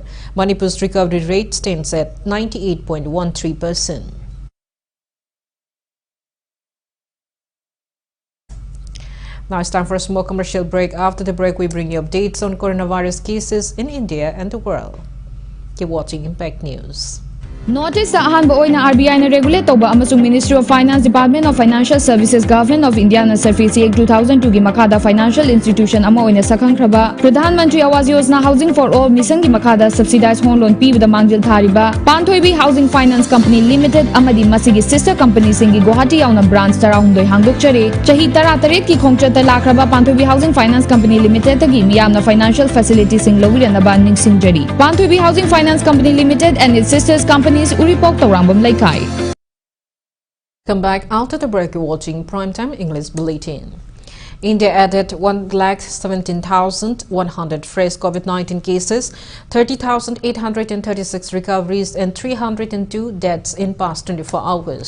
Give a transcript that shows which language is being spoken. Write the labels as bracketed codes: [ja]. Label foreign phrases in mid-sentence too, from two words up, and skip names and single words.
[en] Manipur's recovery rate stands at 98.13%. Now it's time for a small commercial break. After the break, we bring you updates on coronavirus cases in India and the world. Keep watching Impact News. Notice the [mni] ahanba oina RBI na regulate toba amasung Ministry of Finance Department of Financial Services Government of India na Surface 2002 gi makada [en] financial institution [mni] ama oina sakhang kraba Pradhan Mantri Awas Yojana Housing for All mission gi makada [en] subsidized home loan [mni] pibada mangjil thariba Panthoibi Housing Finance Company Limited amadi masigi [en] sister company [mni] singi Guwahati yauna branch tarahundoi hangdokchare chahi 13 ki khongchata lakraba Panthoibi Housing Finance Company Limited gi miyamna [en] financial facilities [mni] sing lawirana ningsingjari Panthoibi Housing Finance Company Limited [en] and its sisters company Come back after the break. You're watching Primetime English Bulletin. India added 1,17,100 fresh COVID-19 cases, 30,836 recoveries and 302 deaths in past 24 hours.